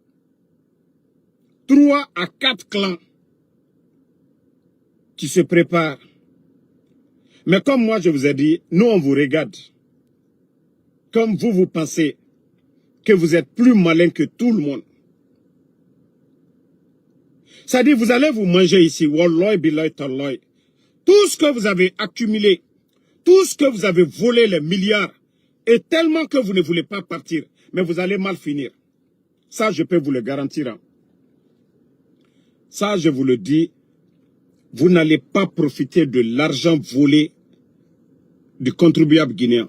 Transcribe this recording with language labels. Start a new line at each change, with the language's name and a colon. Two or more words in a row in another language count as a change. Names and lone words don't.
French: 3 à 4 clans qui se préparent. Mais comme moi je vous ai dit, nous on vous regarde. Comme vous pensez que vous êtes plus malin que tout le monde. C'est-à-dire vous allez vous manger ici.
Arabic: والله بالله تالله.
French: Tout ce que vous avez accumulé, tout ce que vous avez volé, les milliards, est tellement que vous ne voulez pas partir. Mais vous allez mal finir. Ça, je peux vous le garantir. Hein. Ça, je vous le dis. Vous n'allez pas profiter de l'argent volé du contribuable guinéen.